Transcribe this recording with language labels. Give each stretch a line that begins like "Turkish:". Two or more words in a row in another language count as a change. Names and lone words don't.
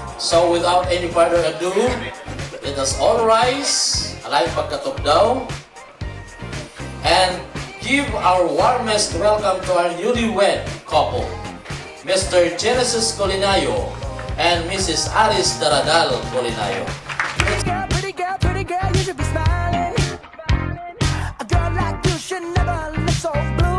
English: So without any further ado, let us all rise,
Waray: alay pagkatop daw,
English: and give our warmest welcome to our newlywed couple, Mr. Genesis Colinayo and Mrs. Aris Daradal Colinayo. Pretty girl, you should be smiling. A girl like you should never look so blue.